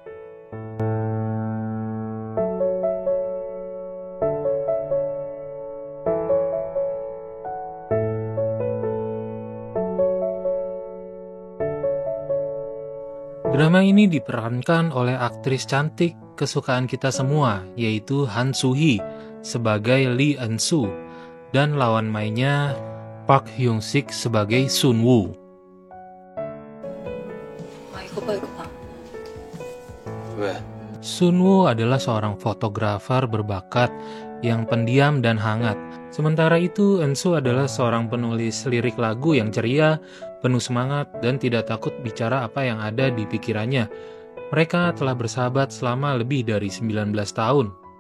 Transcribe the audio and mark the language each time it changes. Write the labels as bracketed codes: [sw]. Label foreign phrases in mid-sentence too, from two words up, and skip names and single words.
[id] Drama ini diperankan oleh aktris cantik kesukaan kita semua, yaitu Han Soo-hee sebagai Lee Eun-soo dan lawan mainnya Park Hyung-sik sebagai Sun-woo. [ko] 아 이거 봐 이거 봐. 왜? [id] Sun-woo adalah seorang fotografer berbakat yang pendiam dan hangat. Sementara itu, Eun-soo adalah seorang penulis lirik lagu yang ceria, penuh semangat, dan tidak takut bicara apa yang ada di pikirannya. Mereka telah bersahabat selama lebih dari 19 tahun.